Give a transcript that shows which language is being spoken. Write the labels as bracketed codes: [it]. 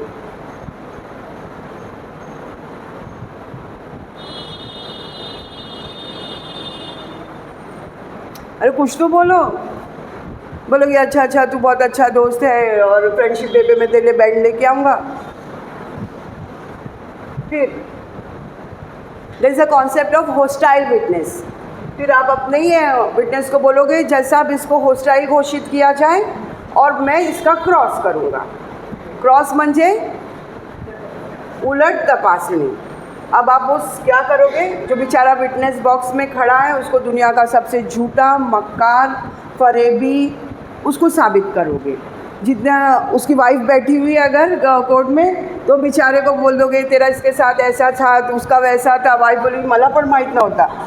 [hi] अरे कुछ तो बोलोगे अच्छा तू बहुत अच्छा दोस्त है और फ्रेंडशिप डे पे मैं तेरे लिए बैंड लेके आऊँगा। [en] फिर there is a concept of hostile witness. [hi] फिर आप अपने ही विटनेस को बोलोगे जैसा अब इसको होस्टाइल घोषित किया जाए और मैं इसका क्रॉस करूँगा। [mr] क्रॉस म्हणजे उलट तपासणी। [hi] अब आप उस क्या करोगे, जो बेचारा विटनेस बॉक्स में खड़ा है उसको दुनिया का सबसे झूठा, मक्कार, फरेबी उसको साबित करोगे। जितना उसकी वाइफ बैठी हुई है अगर कोर्ट में तो बेचारे को बोल दोगे तेरा इसके साथ ऐसा था तो उसका वैसा था, वाइफ बोलेगी [mr] मला पण माहीत नव्हता।